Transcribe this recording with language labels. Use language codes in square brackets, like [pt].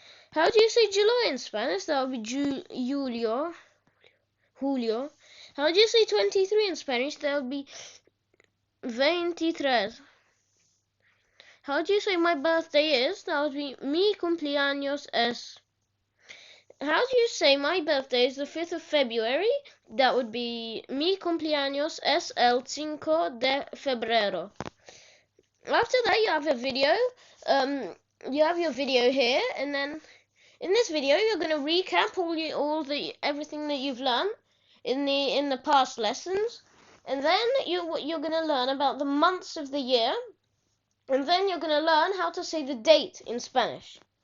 [en] How do you say July in Spanish? That would be [es] julio. [en] How do you say 23 in Spanish? That would be 23. How do you say my birthday is? That would be [es] mi cumpleaños es. [en] How do you say my birthday is the 5th of February? That would be [es] mi cumpleaños es el 5 de febrero. [en] After that, you have a video. You have your video here, and then in this video, you're going to recap everything that you've learned in the past lessons, and then you're going to learn about the months of the year, and then you're going to learn how to say the date in Spanish.